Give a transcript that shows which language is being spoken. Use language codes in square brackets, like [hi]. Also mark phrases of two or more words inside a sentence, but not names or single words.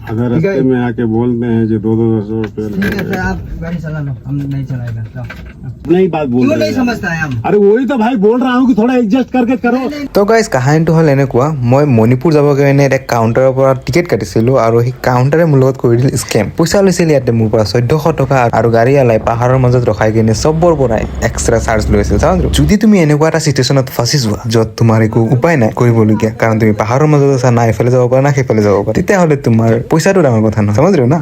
[hi] अगर रास्ते में आके बोलते हैं जो 200 रुपये ठीक है, फिर आप गाड़ी चला लो, हम नहीं चलाएगा। जाओ। नहीं बात बोल क्यों रहे नहीं हैं। समझता है हम? अरे वही तो भाई बोल रहा हूँ कि थोड़ा एडजस्ट करके करो। [as] তো গাইজ কাহিনীটো হ'ল এনেকুৱা, মই মণিপুৰ যাবৰ কাৰণে এটা কাউণ্টাৰৰ পৰা টিকেট কাটিছিলোঁ আৰু সেই কাউণ্টাৰে মোৰ লগত কৰি দিল স্কেম। পইচা লৈছিল ইয়াতে মোৰ পৰা 1400 টকা আৰু গাড়ী আলাই পাহাৰৰ মাজত ৰখাই কিনে চবৰ পৰাই এক্সট্ৰা চাৰ্জ লৈছিল। যদি তুমি এনেকুৱা এটা চিটুৱেশ্যনত ফাঁচি যোৱা য'ত তোমাৰ একো উপায় নাই কৰিবলগীয়া, কাৰণ তুমি পাহাৰৰ মাজত আছা, না এইফালে যাব পাৰা না সেইফালে যাব পাৰা, তেতিয়াহ'লে তোমাৰ পইচাটো ডাঙৰ কথা নহয়, [hi] समझ ना?